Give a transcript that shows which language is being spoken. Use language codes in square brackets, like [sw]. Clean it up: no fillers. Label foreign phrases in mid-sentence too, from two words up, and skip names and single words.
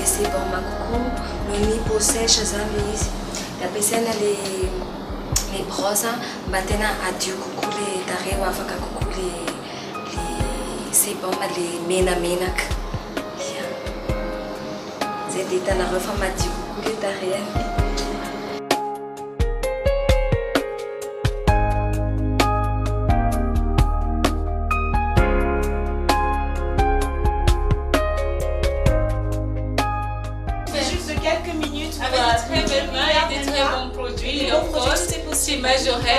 [fr] c'est bon [mg] kokoa noho ny [fr] peau sèche [mg] zany le izy dia ampiasaina le brosse mba tena adio kokoa le tarehy ho afaka kokoa le sebum le menamenaka zay dia hitanareo fa madio kokoa le tarehy. [fr] Quelques minutes avec de très belles mains et de très bons produits. Et [en] of course, [fr] c'est Majorelle.